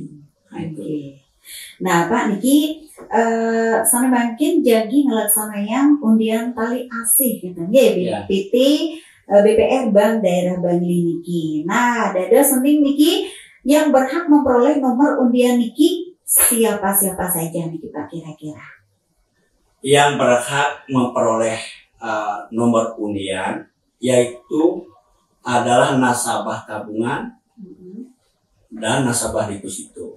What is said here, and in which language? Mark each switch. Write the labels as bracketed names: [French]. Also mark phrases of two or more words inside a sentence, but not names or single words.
[Indonesian] Nah, itu. Nah, Pak niki sana mungkin jadi ngelaksanakan undian tali asih gitu ya. PT BPR Bank Daerah Bangli niki. Nah, ada sending niki yang berhak memperoleh nomor undian niki siapa saja niki Pak kira-kira? Yang berhak memperoleh nomor undian yaitu adalah nasabah tabungan dan nasabah deposito.